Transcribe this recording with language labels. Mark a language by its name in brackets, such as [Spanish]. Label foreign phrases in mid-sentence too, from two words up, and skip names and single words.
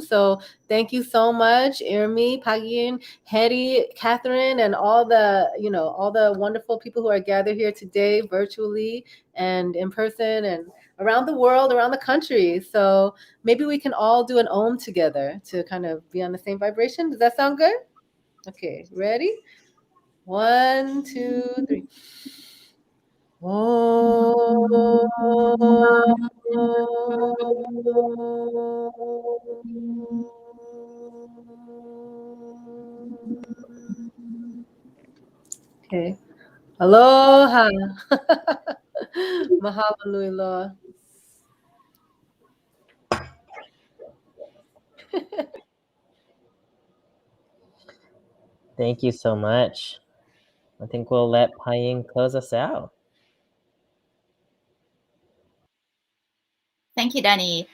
[English] So thank you so much, Erme, Pacyinz, Hedy, Katherine, and all the wonderful people who are gathered here today, virtually and in person and around the world, around the country. So maybe we can all do an Om together to kind of be on the same vibration. Does that sound good? Okay, ready? 1, 2, 3. Okay. [Hawaiian] Aloha. Mahalo nui loa. [English] Thank you so much. I think we'll let Pacyinz close us out. Thank you, Danny.